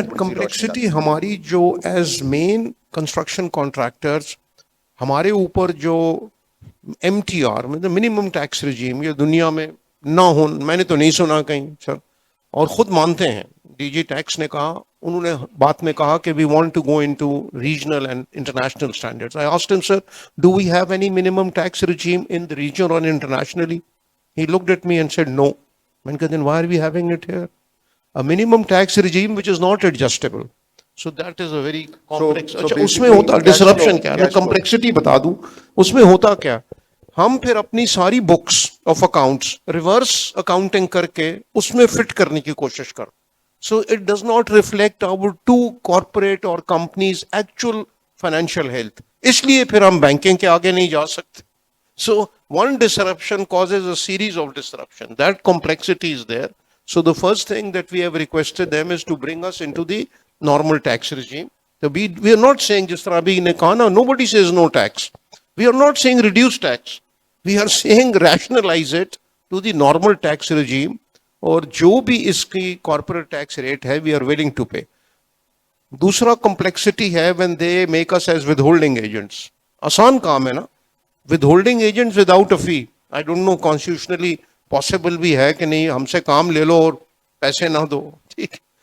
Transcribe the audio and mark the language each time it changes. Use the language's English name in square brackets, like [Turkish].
[Urdu] اچھا کمپلیکسٹی ہماری جو ایز مین کنسٹرکشن کانٹریکٹرز, ہمارے اوپر جو ایم ٹی آر مطلب منیمم ٹیکس رجیم یہ دنیا میں نہ ہو, میں نے تو نہیں سنا کہیں سر, اور خود مانتے ہیں. ڈی جی ٹیکس نے کہا, انہوں نے بات میں کہا کہ [English] We want to go in to regional and international standards. I asked him sir, do we have any minimum tax regime in the region or internationally? He looked at me and said no. [Urdu] میں نے کہا [English] then why are we having it here? A minimum tax regime which is not adjustable. So that is a very complex. [Urdu] اچھا اس میں ہوتا disruption کیا, میں complexity بتا دوں اس میں ہوتا کیا. ہم پھر اپنی ساری books of accounts reverse accounting کر کے اس میں فٹ کرنے کی کوشش کر. [English] So it does not reflect our two corporate or companies actual financial health. [Urdu] اس لیے پھر ہم بینکنگ کے آگے نہیں جا سکتے. [English] So one disruption causes a series of disruption. That complexity is there. So the first thing that we have requested them is to bring us into the normal tax regime. So we are not saying [Urdu] جس طرح ابھی نے کہا نا, [English] nobody says no tax. We are not saying reduce tax. We are saying rationalize it to the normal tax regime. [Urdu] اور جو بھی اس کی کارپوریٹ ٹیکس ریٹ ہے [English] We are willing to pay. [Urdu] دوسرا کمپلیکسٹی ہے [English] When they make us as withholding agents. [Urdu] آسان کام ہے نا, [English] With holding agents without a fee. I don't know constitutionally possible [Urdu] بھی ہے کہ نہیں, ہم سے کام لے لو اور پیسے نہ دو, ٹھیک.